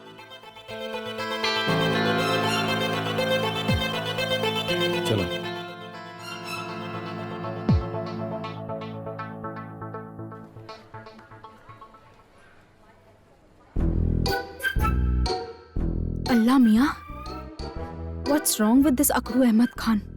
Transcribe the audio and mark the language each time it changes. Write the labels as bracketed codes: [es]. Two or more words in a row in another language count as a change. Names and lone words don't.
[hi] चलो। अल्लाह मियाँ, [en] What's wrong with this अकरू अहमद खान?